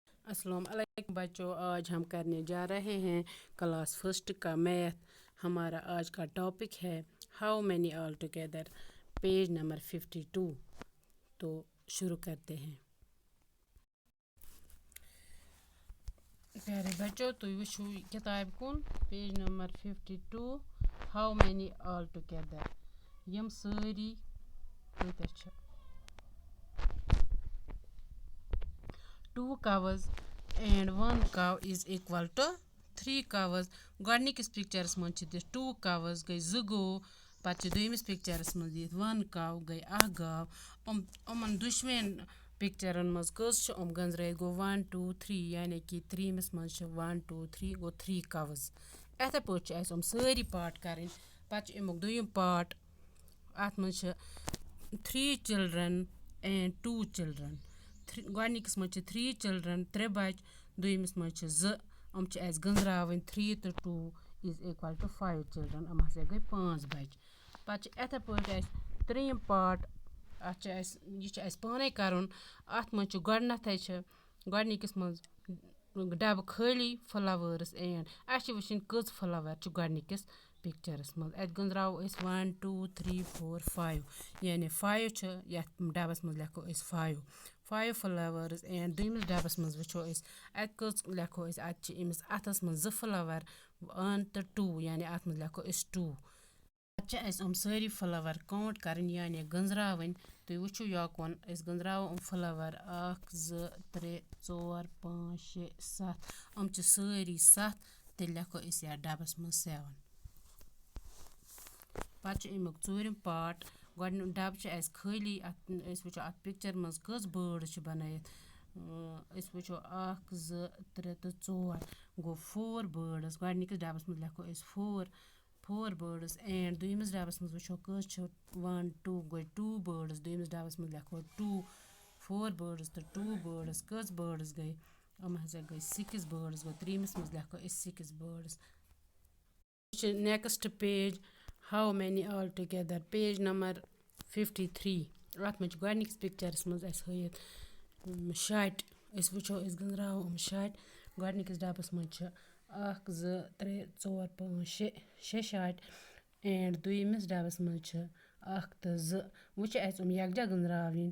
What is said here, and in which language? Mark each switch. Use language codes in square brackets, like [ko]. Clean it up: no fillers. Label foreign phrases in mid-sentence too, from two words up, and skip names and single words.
[ar] السلام عليكم [hi] बच्चों, आज हम करने जा रहे हैं [en] class first [hi] का मैथ। हमारा आज का टॉपिक है [en] how many all together, page number [hi] 52। तो शुरू करते हैं। प्यारे बच्चों, [ks] तो वुचो किताब कुन [en] page number [ks] 52, [en] how many all together. [ks] यम सारी कतः छ [en] 2 cows and 1 cow is equal to 3 cows। [ks] गोडनिकिस पिक्चरस मन छ दिस 2 cows गई 2 गो, पत दोयमिस पिक्चरस मन दित 1 cow गई 1 गाव। अमन दुश्वेन पिक्चरन मज कस छ गंजराय गो 1 2 3, यानी कि 3 मिस मन छ 1 2 3 गो 3 cows। एथे पट छ सारी पार्ट करन। पत अमुक दोयम पार्ट अत मज [en] 3 children and 2 children। [ks] गोडनिकिस मज 3 children 3 बच, दोयमिस मज 2। गंजरावन 3 तो 2 [en] is equal to 5 children. [ks] हसा गई 5 बच। पत एथे पट त्रेयम पार्ट, यह पाने कर। अत मज गोडनिकिस मज डब खाली [en] flowers and [ks] अस वुचन कच फ्लावर गोडनिकिस पिक्चरस मज। अत गंजराव 1 2 3 4 5, यानी 5 छ यथ डबस मज लेखो 5 [en] flowers and [ks] दोयमिस डबस मज वुचो अत कच लेखो अत इमिस अथस मज 2 फ्लावर 1 तो 2, यानी अत मज लेखो 2। पत सारी [en] flower count [ks] करन, यानी गंजरावन। तुम वुचो यकुन गंजराव फ्लावर 1 2 3 4 5 6 7 सारी 7, तेल लेखो यथ डबस मज 7। पत अमुक चूरम पार्ट, डब खाली। वुचो अत पिक्चर मज कस बर्ड्स बनायित। वुचो 1 2 3 तो 4 गो 4 बर्ड्स। गोडनिकिस डबस मज लेखो 4 [en] birds and [ks] दोयमिस डबस मज वुचो कस 1 2 गई 2 बर्ड्स। दोयमिस डबस मज लेखो 2 4 बर्ड्स तो 2 बर्ड्स कस बर्ड्स गई। हसा गई 6 बर्ड्स गो। त्रेयमिस मज लेखो 6 बर्ड्स। [en] next page how many all together, page number 53. [ks] अत मज गोडनिकिस पिक्चरस मज हयित शट। वुचो गंजराव शट। गोडनिकिस डबस मज 1 2 3 4 5 6 शट एंड दोयमिस डबस मज 1 तो 2। वुचो यकजा गंजरावन।